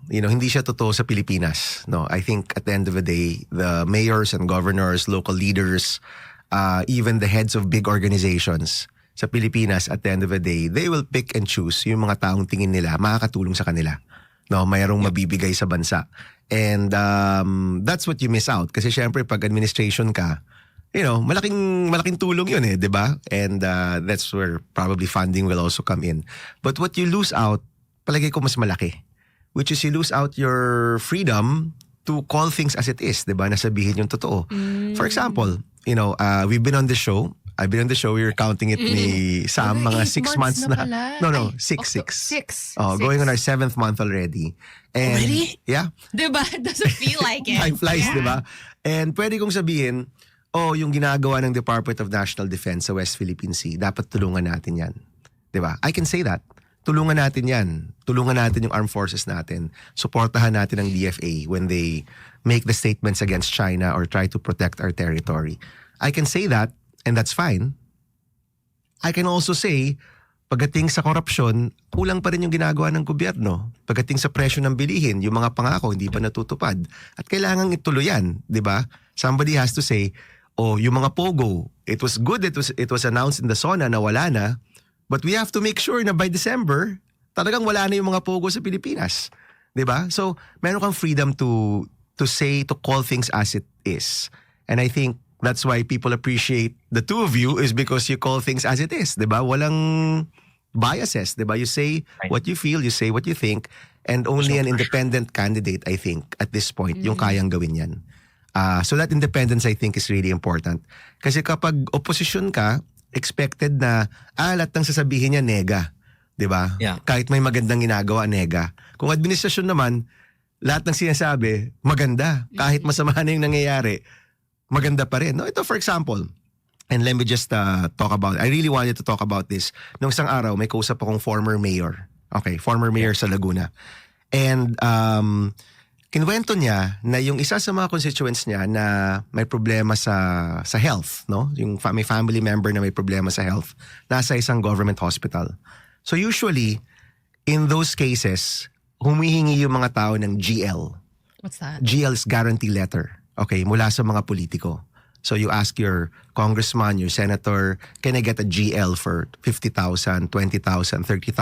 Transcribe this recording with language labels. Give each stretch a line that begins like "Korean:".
English: You know,
Filipino: hindi siya totoo sa Pilipinas.
English: No, I think at the end of the day, the mayors and governors, local leaders, even the heads of big organizations sa Pilipinas, at the end of the day, they will pick and choose
Filipino: yung mga taong tingin nila makakatulong sa kanila. No, mayroong mabibigay sa bansa.
English: And that's what you miss out.
Filipino: Kasi syempre, pag administration ka,
English: you know,
Filipino: malaking tulong yun di ba?
English: And that's where probably funding will also come in. But what you lose out,
Filipino: palagay ko mas malaki.
English: Which is you lose out your freedom to call things as it is, di ba?
Filipino: Nasabihin yung totoo.
English: For example, you know, we've been on the show. I've been on the show. We were counting it ni Sam, mga 6 months na. No, 6. Going on our 7th month already. And, already? Yeah. Diba? It doesn't feel like it.
Filipino: Time flies, di ba? And pwede kong sabihin, yung ginagawa ng Department of National Defense sa West Philippine Sea, dapat tulungan natin yan. Di ba?
English: I can say that.
Filipino: Tulungan natin yan. Tulungan natin yung armed forces natin. Suportahan natin ang DFA
English: when they make the statements against China or try to protect our territory. I can say that, and that's fine. I can also say,
Filipino: pagdating sa korupsyon, kulang pa rin yung ginagawa ng gobyerno. Pagdating sa presyo ng bilihin, yung mga pangako hindi pa natutupad. At kailangan ituloy yan, di ba?
English: Somebody has to say, yung mga pogo, it was good, it was announced in the SONA na wala na, but we have to make sure na by December,
Filipino: talagang wala na yung mga pogo sa Pilipinas.
English: Diba? So,
Filipino: meron kang
English: freedom to say, to call things as it is. And I think that's why people appreciate the two of you is because you call things as it is. Diba? Walang biases. Diba? You say what you feel, you say what you think, and only an independent candidate, I think, at this point,
Filipino: yung kayang gawin yan.
English: So that independence, I think, is really important.
Filipino: Kasi kapag opposition ka, expected na, lahat ng sasabihin niya, nega. Diba?
English: Yeah.
Filipino: Kahit may magandang ginagawa, nega. Kung administrasyon naman, lahat ng sinasabi, maganda. Kahit masama na yung nangyayari, maganda pa rin. No? Ito,
English: for example, And let me just talk about, I really wanted to talk about this.
Filipino: Nung isang araw, may kausap akong former mayor. Okay, former mayor sa Laguna. And kinwento niya na yung isa sa mga constituents niya na may problema sa health, no? Yung may family member na may problema sa health, nasa isang government hospital.
English: So usually, in those cases,
Filipino: humihingi yung mga tao ng GL.
English: What's that? GL's guarantee letter.
Filipino: Okay, mula sa mga politiko.
English: So you ask your congressman, your senator, can I get a GL for 50,000, 20,000, 30,000?